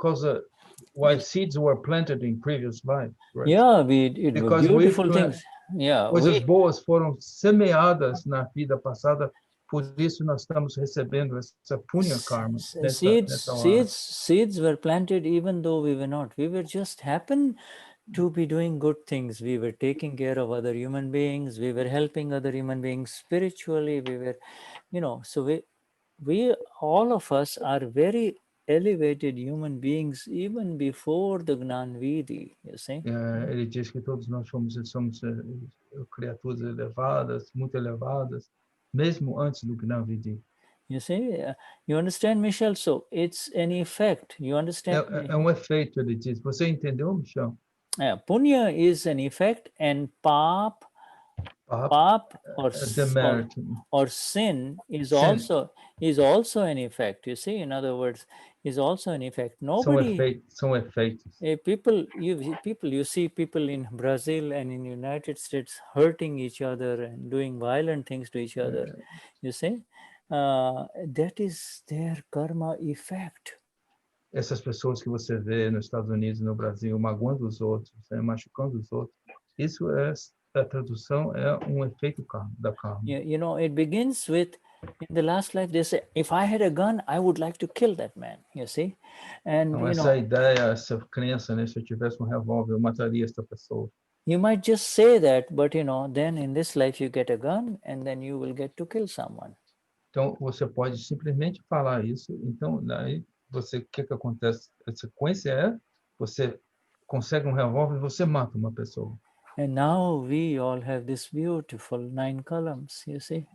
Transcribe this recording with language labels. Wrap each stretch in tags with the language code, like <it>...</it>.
<en>causa why seeds were planted in previous life, right? Yeah, it were beautiful things. Yeah,</en> <pt>coisas boas foram semeadas na vida passada, por isso nós estamos recebendo essa punya karma nessa hora.</pt> <en>Seeds were planted even though we were not. We were just happened to be doing good things. We were taking care of other human beings. We were helping other human beings spiritually. We were, you know, so we all of us are very elevated human beings even before the Gnanvidhi, you see.</en> <pt>Ele diz que todos nós somos criaturas elevadas, muito elevadas, mesmo antes do Gnanvidhi.</pt> <en>You see, you understand, Michelle? So it's an effect. You understand?</en> <pt>É efeito, ele diz. Você entendeu, Michelle?</pt> <en>Punya is an effect, and pap or sin is also an effect. You see, in other words, is also an effect. Nobody.</en> <pt>São efeitos.</pt> <en>You see people in Brazil and in United States hurting each other and doing violent things to each other. You see, that is their karma effect.</en> <pt>Essas pessoas que você vê nos Estados Unidos e no Brasil magoando os outros, machucando os outros, isso a tradução é efeito da karma.</pt> <en>You know, it begins with, in the last life, they say, if I had a gun, I would like to kill that man, you see? And,</en> <pt>então, essa ideia, essa crença, né, se eu tivesse revólver, eu mataria essa pessoa.</pt> <en>You might just say that, but, you know, then in this life you get a gun and then you will get to kill someone.</en> <pt>Então, você pode simplesmente falar isso, então, daí, o que acontece? A sequência você consegue revólver e você mata uma pessoa.</pt> <en>And now we all have this beautiful 9 columns, you see?</en>